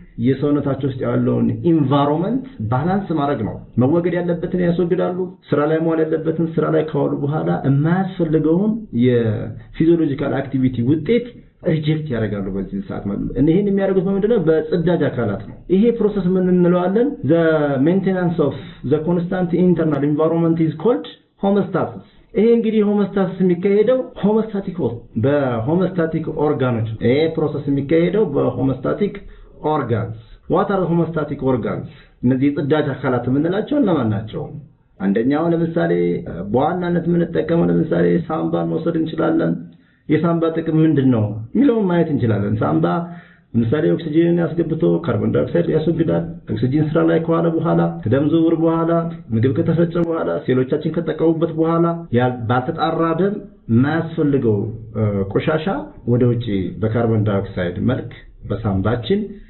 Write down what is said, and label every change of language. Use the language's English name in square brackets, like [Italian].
[Amharic] የሰውነታቸው ውስጥ ያለውን ኢንቫይሮንመንት ባላንስ ማድረግ ነው። መወገድ ያለበትን ያስወግዳሉ። ስራ ላይ መዋል ያለበትን ስራ ላይ ካዋሉ በኋላ የማያስፈልገውን የፊዚዮሎጂካል አክቲቪቲ ውጤት ሪጀክት ያደርጋሉ በዚህ ሰዓት ማለት ነው። እነዚህን የሚያደርጉት ምንድነው? በጽዳጅ አካላት ነው። ይሄ ፕሮሰስ ምን እንለዋለን? [English] the maintenance of the constant internal environment is called homeostasis። [Amharic] ይሄ እንግዲህ ሆሞስታሲስ የሚካሄደው በሆሞስታቲክ ኦርጋኖች። ይሄ ፕሮሰስ የሚካሄደው በሆሞስታቲክ ኦርጋንስ። [English] what are homeostatic organs? [Amharic] እነዚህ ጽዳጅ አካላት የምንላቸው እነማን ናቸው? አንደኛው ለምሳሌ በዋናነት የምንጠቀመው ለምሳሌ ሳምባን መውሰድ እንችላለን። የሳምባ ጥቅም ምንድነው የሚለውን ማየት እንችላለን። ሳምባ ለምሳሌ ኦክሲጅንን ያስገብቶ ካርቦን ዳይኦክሳይድ ያስወግዳል። ኦክሲጅን ስራ ላይ ከዋለ በኋላ ከደም ዝውውር በኋላ ምግብ ከተፈጨ በኋላ ሴሎቻችን ከተጠቀሙበት በኋላ ባልተጣራ ደም የማያስፈልገው ቆሻሻ ወደ ውጪ በካርቦን ዳይኦክሳይድ መልክ በሳምባችን